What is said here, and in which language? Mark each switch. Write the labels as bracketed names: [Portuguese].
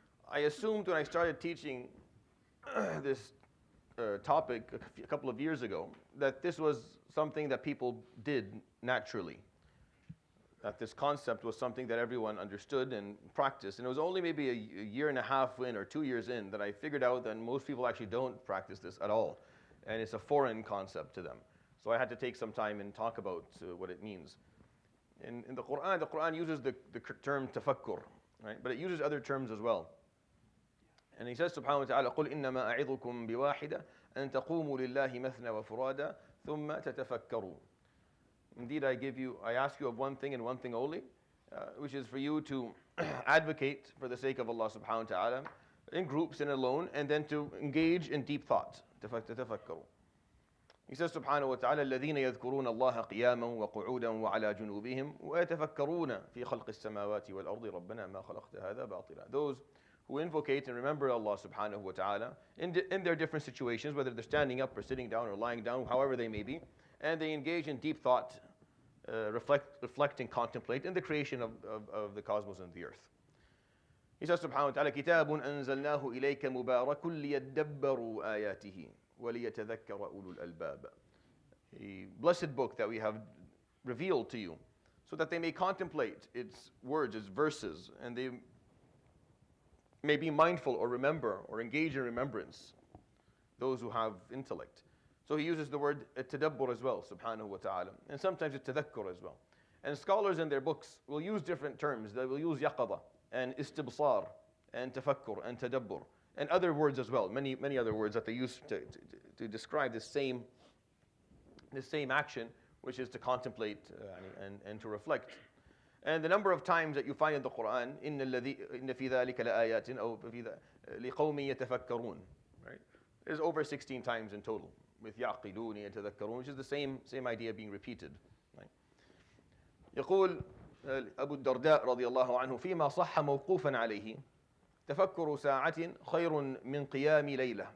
[English] I assumed when I started teaching this topic a couple of years ago that this was something that people did naturally, that this concept was something that everyone understood and practiced. And it was only maybe a year and a half in or 2 years in that I figured out that most people actually don't practice this at all. And it's a foreign concept to them. So I had to take some time and talk about what it means. In the Quran uses the term tafakkur, right? But it uses other terms as well. And he says [Arabic] subhanahu wa ta'ala, قُلْ إِنَّمَا أَعِظُكُمْ بِوَاحِدَةٍ أَن تَقُومُوا لِلَّهِ مَثْنَى وَفُرَادَى ثُمَّ تَتَفَكَّرُوا. [English] Indeed, I ask you of one thing and one thing only, which is for you to advocate for the sake of Allah subhanahu wa ta'ala in groups and alone, and then to engage in deep thought. [Arabic] تَتَفَكَّرُوا. [English] He says [Arabic] subhanahu wa ta'ala, الَّذِينَ يَذْكُرُونَ اللَّهَ قِيَامًا وَقُعُودًا وَعَلَى جُنُوبِهِمْ وَيَتَفَكَّرُونَ فِي خَلْقِ السَّمَاوَاتِ وَالْأَرْضِ رَبَّنَا مَا خَلَقْتَ هَذَا بَاطِلًا. [English] Those who invocate and remember Allah subhanahu wa ta'ala in their different situations, whether they're standing up or sitting down or lying down, however they may be, and they engage in deep thought, reflect and contemplate in the creation of the cosmos and the earth. He says [Arabic] subhanahu wa ta'ala, كِتَابٌ أَنزَلْنَاهُ إِلَيْكَ مُبَارَكٌ لِيَدَّبَّرُوا آيَاتِهِ وَلِيَتَذَكَّرَ أُولُو الْأَلْبَابِ. [English] A blessed book that we have revealed to you, so that they may contemplate its words, its verses, and they may be mindful or remember or engage in remembrance, those who have intellect. So he uses the word tadabbur as well, subhanahu wa ta'ala, and sometimes tadhakkur as well. And scholars in their books will use different terms. They will use yaqada and istibsar and tafakkur and tadabbur and other words as well, many other words that they use to describe this same action, which is to contemplate and to reflect. And the number of times that you find in the Quran, [Arabic] إِنَّ فِي ذَلِكَ لَآيَاتٍ أَوْ لِقَوْمٍ يَتَفَكَّرُونَ, [English] right? There's over 16 times in total with [Arabic] يَعْقِلُونَ يَتَذَكَّرُونَ, [English] which is the same idea being repeated. Right? [Arabic] يقول أبو الدرداء رضي الله عنه فيما صح موقوفا عليه تفكر ساعة خير من قيام ليلة.